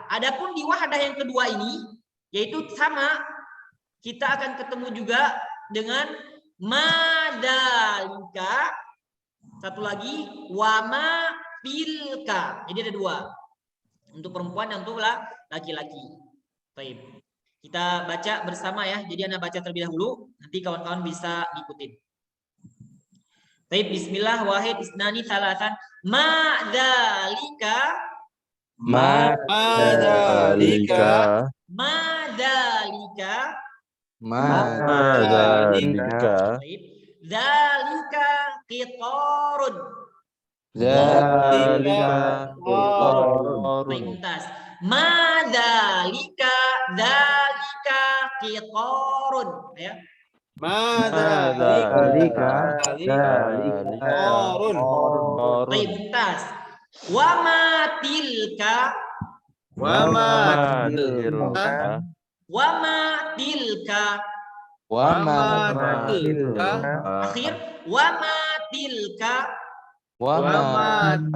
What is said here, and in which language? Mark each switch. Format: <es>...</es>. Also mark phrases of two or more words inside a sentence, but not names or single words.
<id>Adapun di wahdah yang kedua ini yaitu sama, kita akan ketemu juga dengan madalika, satu lagi</id> <ar>وما تلك.</ar> <id>Jadi ada dua untuk perempuan dan untuk laki-laki. Baik, kita baca bersama ya. Jadi Anda baca terlebih dahulu, nanti kawan-kawan bisa ikutin. Baik,</id> <ar>بسم الله، واحد، اثنان، ثلاثة. Madalika. Madalika. Madalika. Madalika. ذلك قطار. ذلك قطار.</ar> <id>Baik, mumtaz.</id> <ar>ما ذلك ذلك قطار ya. Dzalika Qitarun.</ar> <id>Baik,</id> <ar>ممتاز. وما تلك. وما تلك. وما تلك. وما تلك. آخر وما تلك. وما</ar>